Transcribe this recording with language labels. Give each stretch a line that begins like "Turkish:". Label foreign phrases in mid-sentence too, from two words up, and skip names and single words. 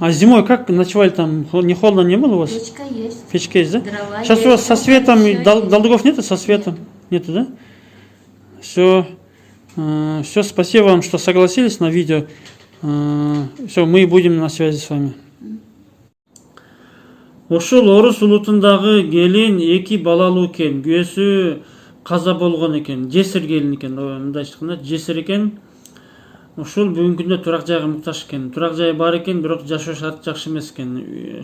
Russian: А зимой как ночевали там? Не холодно не было у вас? Печка есть. Печка есть, да? Дрова Сейчас есть, у вас со светом, есть. долгов нету со светом? Нету, да? Все, спасибо вам, что согласились на видео. Все, мы будем на связи с вами.
Kyrgyz: Ошол орус улутундагы келин 2 балалуу экен, күйөөсү каза болгон экен, жесир келин экен, мындайча айтканда жесир экен. Ушул бүгүнкү күндө турак жайга муктаж экен. Турак жайы бар экен, бирок жашоо шарты жакшы эмес экен.